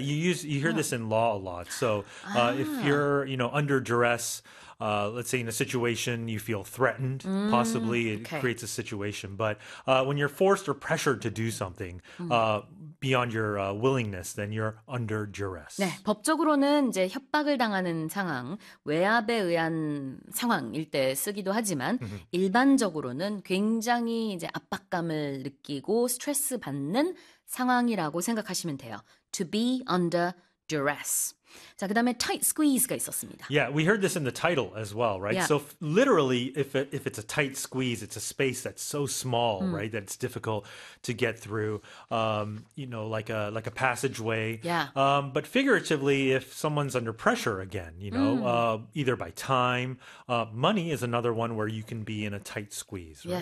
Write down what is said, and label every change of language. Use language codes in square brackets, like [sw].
[en] You hear this in law a lot. So, if you're, under duress, let's say in a situation you feel threatened, possibly it creates a situation. But when you're forced or pressured to do something beyond your willingness, then you're under [ko] 네, [en] duress. [ko] 법적으로는 이제 협박을 당하는 상황, 외압에 의한 상황일 때 쓰기도 하지만 일반적으로는 굉장히 이제 압박감을 느끼고 스트레스 받는 상황이라고 생각하시면 돼요. [en] To be under duress. [ko] 자, 그다음에 tight squeeze가 있었습니다. [en] Yeah, we heard this in the title as well, right? Yeah. So literally, if it's a tight squeeze, it's a space that's so small, right, that it's difficult to get through, you know, like a passageway. Yeah. But figuratively, if someone's under pressure again, you know, either by time, money is another one where you can be in a tight squeeze, right?